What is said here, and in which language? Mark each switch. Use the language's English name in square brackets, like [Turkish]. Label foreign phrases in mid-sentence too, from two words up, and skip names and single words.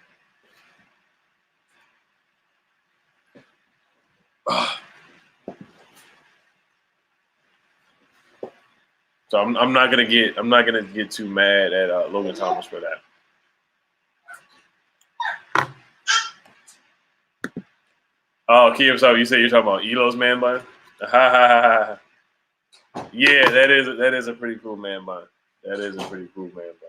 [English] So I'm not gonna get too mad at Logan Thomas for that. Oh, Key himself, you say you're talking about Elo's man bun? Ha ha ha ha. Yeah, that is a pretty cool man bun. That is a pretty cool man bun.